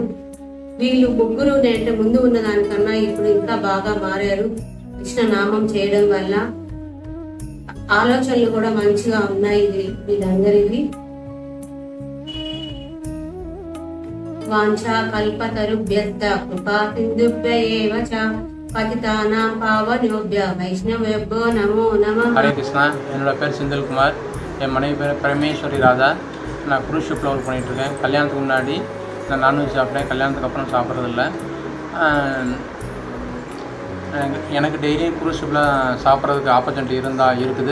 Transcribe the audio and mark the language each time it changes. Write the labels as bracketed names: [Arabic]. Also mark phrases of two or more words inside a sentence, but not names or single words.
[Telugu] వీళ్ళు ముగ్గురు నేటి ముందు ఉన్న దానికన్నా ఇప్పుడు ఇంకా బాగా మారారు. కృష్ణ నామం చేయడం వల్ల ఆలోచనలు కూడా మంచిగా ఉన్నాయి వీళ్ళందరివి. [Sanskrit] वाञ्छा कल्पतरुभ्यश्च कृपा सिन्धुभ्य एव च पतितानां पावनेभ्यो वैष्णवेभ्यो नमो नमः. [Tamil] ஹரே கிருஷ்ணா. என்னோட பேர் செந்தில்குமார். என் மனைவி பேர் பரமேஸ்வரி ராதா. நான் [English] cruise shipல் [Tamil] ஒர்க் பண்ணிகிட்ருக்கேன். கல்யாணத்துக்கு முன்னாடி நான் நான்வெஜ் சாப்பிட்டேன். கல்யாணத்துக்கு அப்புறம் சாப்பிட்றதில்ல. எனக்கு டெய்லியும் [English] cruise shipல் [Tamil] சாப்பிட்றதுக்கு ஆப்பர்ச்சுனிட்டி இருக்குது.